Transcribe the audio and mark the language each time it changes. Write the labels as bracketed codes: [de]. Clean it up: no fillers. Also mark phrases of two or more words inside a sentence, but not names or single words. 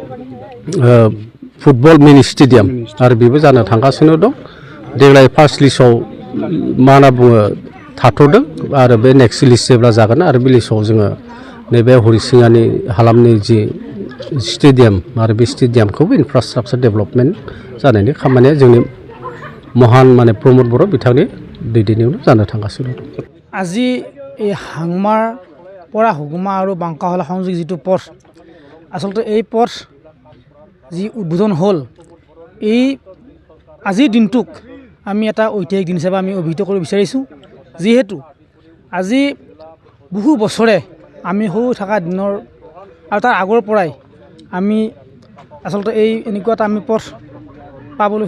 [en] football mini stadium [brx] आरो बेबो जानो थांगासिनो दं देग्लाय [en] first listআব [brx] मा होनना बुङो थाथ'दों आरो बे [en] next list [brx] जेब्ला जागोन आरो बे लिस्टआव जोङो नैबे हरिसिङानि हालामनि जि स्टेडियाम आरो बे स्टेडियामखौबो [en] infrastructure development [brx] जानायनि खामानिया जोंनि महान माने प्रमद बर' बिथांनि दैदेननायावनो जानो थांगासिनो दं [as] আজি এই হাংমাৰ পৰা হুগুমা আৰু বাংকাহলা সংযোগ যিটো পথ আচলতে এই পথ যি উদ্বোধন হ'ল এই আজিৰ দিনটোক আমি এটা ঐতিহাসিক দিন হিচাপে আমি অভিহিত কৰিব বিচাৰিছোঁ যিহেতু আজি বহু বছৰে আমি সৰু থকা দিনৰ আৰু তাৰ আগৰ পৰাই আমি আচলতে এনেকুৱা এটা আমি পথ পাবলৈ